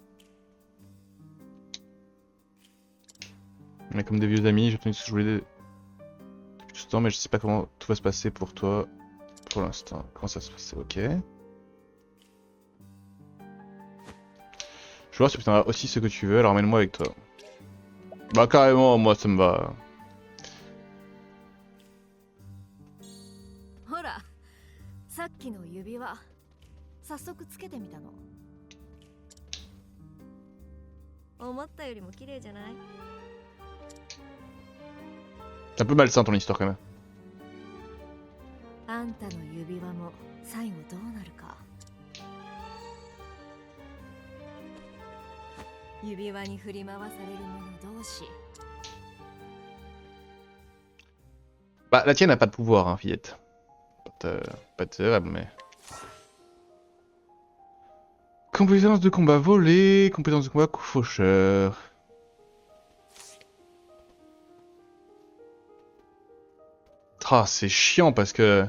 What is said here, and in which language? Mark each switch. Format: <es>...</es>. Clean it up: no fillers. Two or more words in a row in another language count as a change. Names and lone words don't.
<fr>On est comme des vieux amis, j'ai tenu ce que je voulais depuis tout ce temps, mais je sais pas comment tout va se passer pour toi pour l'instant. Comment ça se passe? Ok. Je vois si tu as aussi ce que tu veux, alors emmène-moi avec toi. Bah carrément, moi ça me va.</fr> <ja>ほら、さっきの指輪、早速つけてみたの。思ったよりも綺麗じゃない？</ja> <fr>C'est un peu malsain ton histoire quand même.</fr> <ja>あんたの指輪も最後どうなるか。指輪に振り回される者同士。</ja> <fr>Bah la tienne n'a pas de pouvoir, hein, fillette. Pas terrible, mais... Compétence de combat volée, compétence de combat coup faucheur. Ah, c'est chiant parce que...</fr>